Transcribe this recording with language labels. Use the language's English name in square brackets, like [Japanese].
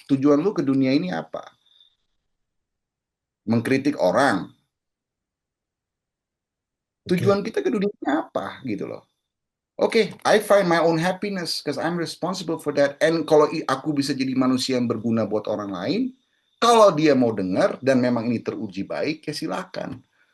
[Indonesian] Tujuan lu ke dunia ini apa? Mengkritik orang. Tujuan kita ke dunia ini apa? Gitu loh. [English] Oke, I find my own happiness because I'm responsible for that. [Indonesian] And kalau aku bisa jadi manusia yang berguna buat orang lain, kalau dia mau dengar dan memang ini teruji baik, ya silakan.